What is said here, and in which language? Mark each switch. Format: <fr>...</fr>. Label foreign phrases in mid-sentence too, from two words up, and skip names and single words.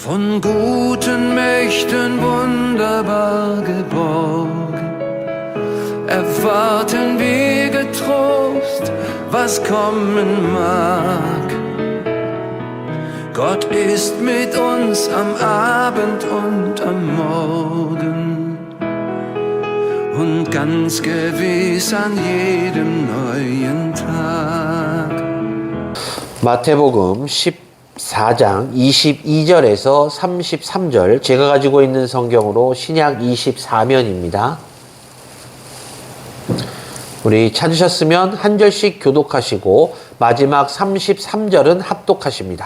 <de>von guten Mächten wunderbar geborgen, erwarten wir getrost, was kommen mag. Gott ist mit uns am Abend und am Morgen und ganz gewiss an jedem neuen Tag.</de> <ko>마태복음 14장 22절에서 33절, 제가 가지고 있는 성경으로 신약 24면입니다. 우리 찾으셨으면 한 절씩 교독하시고 마지막 33절은 합독하십니다.</ko>